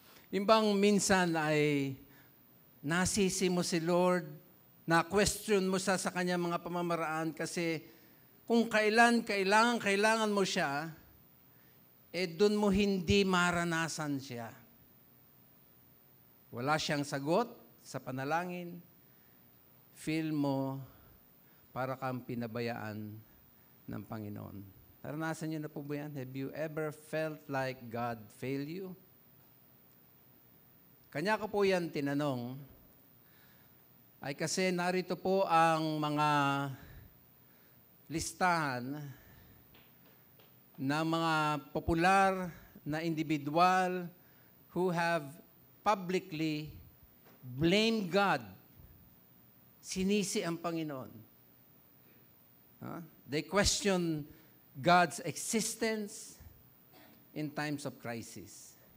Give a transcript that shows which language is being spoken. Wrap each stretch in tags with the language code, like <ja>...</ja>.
<tl>Yung bang minsan ay nasisi mo si Lord, na-question mo sa kanyang mga pamamaraan kasi kung kailangan mo siya, doon mo hindi maranasan siya. Wala siyang sagot sa panalangin. Feel mo para kang pinabayaan ng Panginoon. Naranasan niyo na po ba yan?</tl> <en>Have you ever felt like God failed you?</en> <tl>Kanya ko po yan tinanong, ay kasi narito po ang mga listahan ng mga popular na</tl> <en>individual who have publicly blamed God.</en> <tl>Sinisi ang Panginoon.</tl> <en>They question God's existence in times of crisis.</en>